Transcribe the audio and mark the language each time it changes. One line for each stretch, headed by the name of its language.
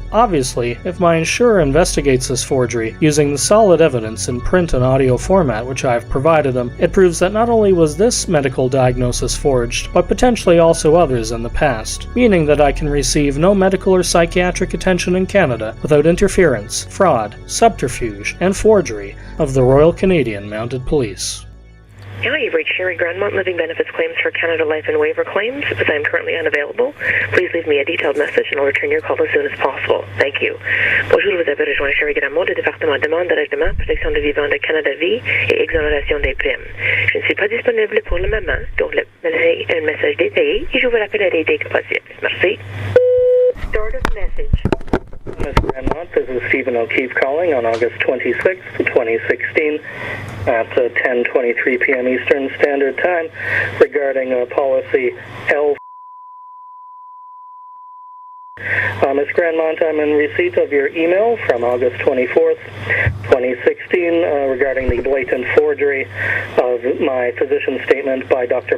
English: Obviously, if my insurer investigates this forgery using the solid evidence in print and audio format which I have provided them, it proves that not only was this medical diagnosis forged, but potentially also others in the past, meaning that I can receive no medical or psychiatric attention in Canada without interference, fraud, subterfuge, and forgery of the Royal Canadian Mounted Police. Hi, you've reached Sherry Grandmont, Living Benefits Claims for Canada Life and Waiver Claims. As I am currently unavailable, please leave me a detailed message and I'll return your call as soon as possible. Thank you.
French: Bonjour, vous avez rejoint Sherry Grandmont du département demande de règlement, protection de vivants de Canada Vie et exonération des primes. Je ne suis pas disponible pour le moment, donc laissez un message détaillé et je vous rappellerai dès que possible. Merci.
English: Start of message. Ms. Grandmont, this is Stephen O'Keefe calling on August 26, 2016 at 10:23 p.m. Eastern Standard Time regarding policy L. Ms. Grandmont, I'm in receipt of your email from August 24th, 2016 regarding the blatant forgery of my physician statement by Dr.